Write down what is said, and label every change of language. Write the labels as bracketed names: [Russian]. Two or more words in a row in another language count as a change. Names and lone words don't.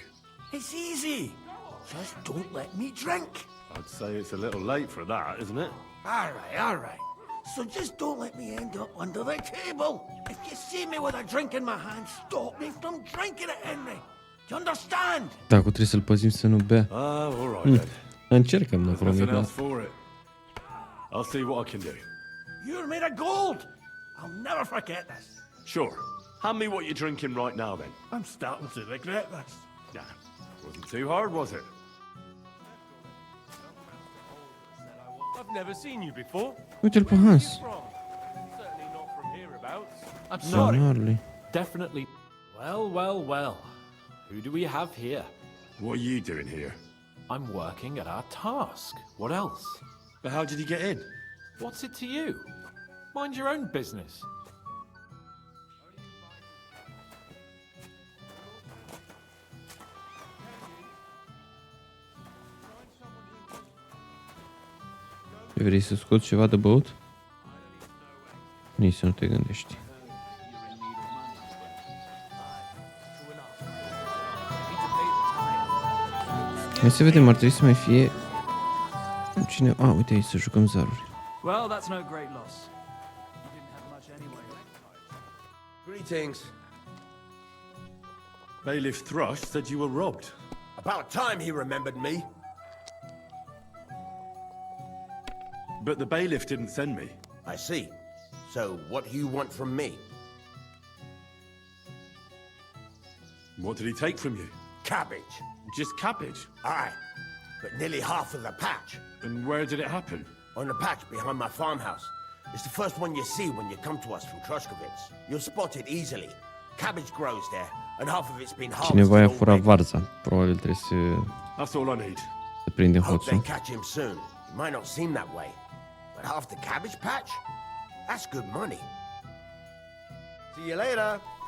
[English] It's easy. Just don't let me drink. I'd say it's a little late for that, isn't it? All right. So just don't let me end up under the table. If you see me with a drink in my hand, stop me from drinking it, Henry. Do you understand? [Romanian] Da, cu trebuie să-l păzim să nu bea. [English] All right then. [Romanian] Încercăm, nu [English] There's nothing [Romanian] promis, [English] else for it. I'll see what I can do. You're made of gold. I'll never forget this. Sure. Hand me what you're drinking right now, then. I'm starting to regret this. Nah, wasn't too hard, was it? I've never seen you before. [Romanian] Uite-l pe Hans. [English] From? Certainly not from hereabouts. I'm Don sorry. Harley. Definitely. Well. Who do we have here? What are you doing here? I'm working at our task. What else? But how did he get in? What's it to you? Mind your own business. [Romanian] Vrei să scoți ceva de băut? Nici să nu te gândești. Hai să vedem, ar trebui să mai fie cineva. Uite aici, să jucăm zaruri. [English] Well, that's no great loss. You didn't have much anyway. Greetings. Bailiff Thrush said you were robbed. About time he remembered me. But the bailiff didn't send me. I see. So what do you want from me? What did he take from you? Cabbage. Just cabbage? Aye, but nearly half of the patch. And where did it happen? On the patch behind my farmhouse. It's the first one you see when you come to us from Trushkovitz. You'll spot it easily. cabbage grows there, and half of it's been [Romanian] Cineva i-a [English] harvested [Romanian] furat [English] already. [Romanian] varza. Probabil trebuie [English] That's all I need. [Romanian] să prindem [English] Hope they [Romanian] hoțul. [English] catch him soon. It might not seem that way, but half the cabbage patch? That's good money. See you later.